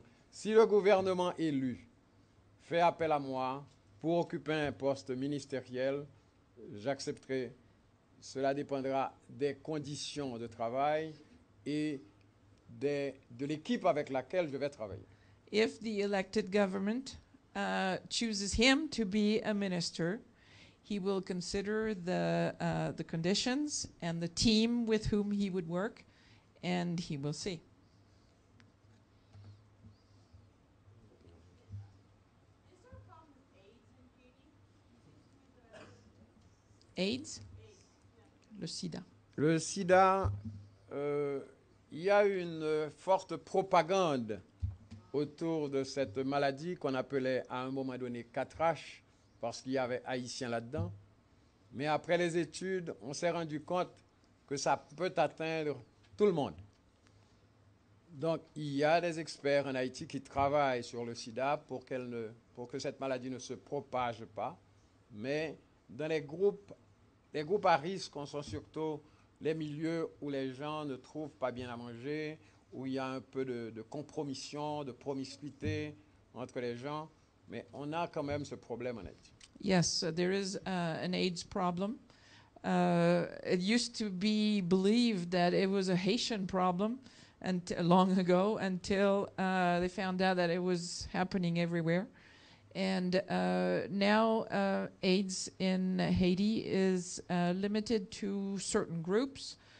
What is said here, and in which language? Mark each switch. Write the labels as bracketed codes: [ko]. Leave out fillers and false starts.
[fr] si le gouvernement élu fait appel à moi pour occuper un poste ministériel, j'accepterai. Cela dépendra des conditions de travail et de l'équipe avec laquelle je vais travailler. [en] If the elected government chooses him to be a minister, he will consider the conditions and the team with whom he would work, and he will see. Is there a problem with AIDS in Haiti? [fr] AIDS? Le sida. Le sida, il y a une forte propagande autour de cette maladie qu'on appelait à un moment donné 4H, parce qu'il y avait haïtiens là-dedans. Mais après les études, on s'est rendu compte que ça peut atteindre tout le monde. Donc, il y a des experts en Haïti qui travaillent sur le sida pour que cette maladie ne se propage pas. Mais dans les groupes à risque, on sont surtout les milieux où les gens ne trouvent pas bien à manger, où il y a un peu de compromission, de promiscuité entre les gens, mais on a quand même ce problème en Haïti. [en] Yes, there is an AIDS problem. It used to be believed that it was a Haitian problem long ago until they found out that it was happening everywhere. And now AIDS in Haiti is limited to certain groups.